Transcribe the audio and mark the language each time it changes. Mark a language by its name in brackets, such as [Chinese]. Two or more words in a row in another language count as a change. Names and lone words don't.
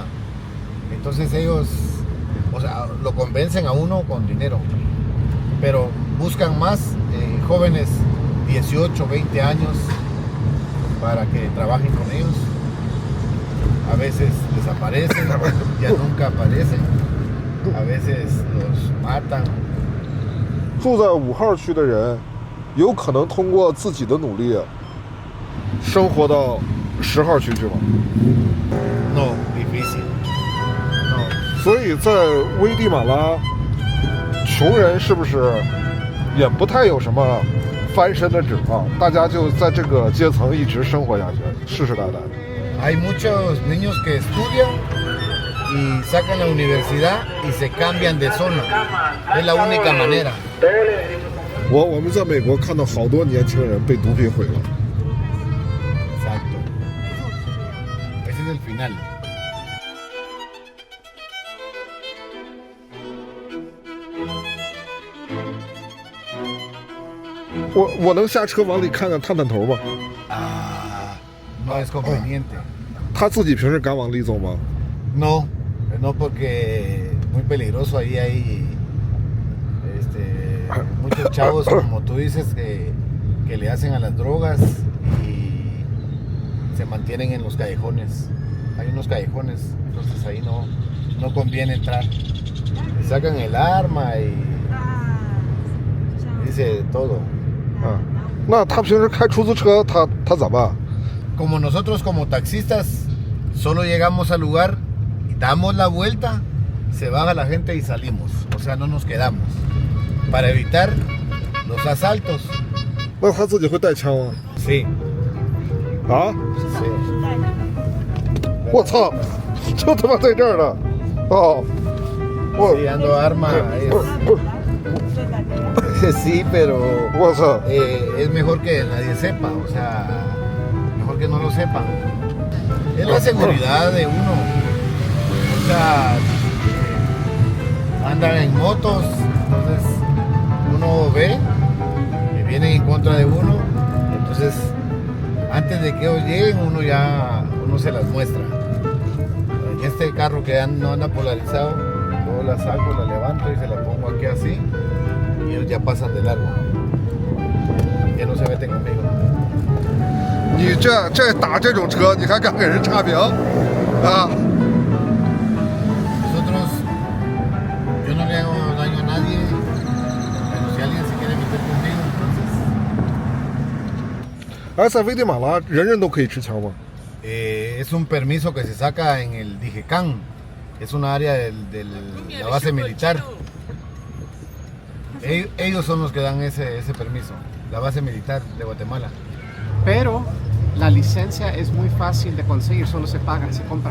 [Spanish] Entonces ellos, o sea, lo convencen a uno con dinero, pero buscan más jóvenes 18, 20 años para que trabajen con ellos. A veces desaparecen, ya nunca aparecen. A veces los matan. [Chinese] 住在5号区的人，有可能通过自己的努力，生活到10号区去吗？ [Spanish] No, difícil. No. [Chinese] 所以在危地马拉，穷人是不是也不太有什么翻身的指望？大家就在这个阶层一直生活下去，世世代代。 [Spanish] Hay muchos niños que estudian y sacan la universidad y se cambian de zona. Es la única manera. [Chinese] 我们在美国看到好多年轻人被毒品毁了。 [Spanish] Exacto. Ese es el final. [Chinese] 我能下车往里看看探探头吗？ [Spanish] No es conveniente. [Chinese] 他自己平时敢往里走吗？ [Spanish] No, no porque muy peligroso. Ahí hay muchos chavos, como tú dices, que le hacen a las drogas y se mantienen en los callejones. Hay unos callejones, entonces ahí no conviene entrar. Le sacan el arma y dice todo. [Chinese] 那他平时开出租车，他咋办？ [Spanish] Como nosotros como taxistas solo llegamos al lugar, damos la vuelta, se baja la gente y salimos. O sea, no nos quedamos. Para evitar los asaltos. [Chinese] 那他自己会带枪吗？ [Spanish] Sí. 啊！ Sí. [Chinese] 我操，就他妈在这儿了！哦， [Spanish] Sí, ando arma. Sí, pero [Chinese] 我操！ [Spanish] es mejor que nadie sepa. O sea, mejor que no lo sepan. Es la seguridad de uno. O sea, andan en motos, entonces uno ve que vienen en contra de uno, entonces antes de que ellos lleguen uno se las muestra. En este carro que no anda polarizado, yo la saco, la levanto y se la pongo aquí así y ellos ya pasan de largo, ya no se meten conmigo. [Chinese] 你这打这种车，你还敢给人差评啊？ [Spanish] Nosotros, yo no le hago daño a nadie, pero si alguien se quiere meter conmigo, entonces [Chinese] 哎，在危地马拉，人人都可以持枪吗？ [Spanish] es un permiso que se saca en el Dijecan, es una área de la base militar. Ellos son los que dan ese permiso, la base militar de Guatemala. Pero la licencia es muy fácil de conseguir, solo se paga, se compra.